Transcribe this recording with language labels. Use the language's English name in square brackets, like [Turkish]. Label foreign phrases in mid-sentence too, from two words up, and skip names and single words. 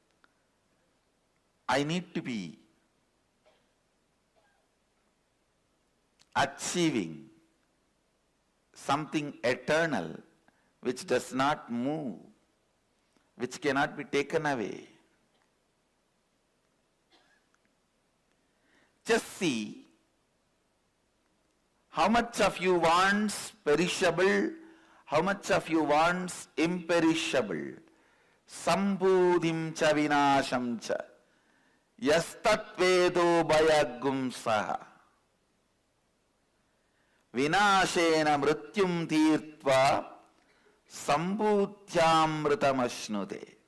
[English] I need to be achieving something eternal which does not move, which cannot be taken away. Just see how much of you wants perishable, how much of you wants imperishable. [Sanskrit] सम्भूतिं च विनाशं च यस्तद् वेदोभयँ सह विनाशेन मृत्युं तीर्त्वा सम्भूत्यामृतमश्नुते.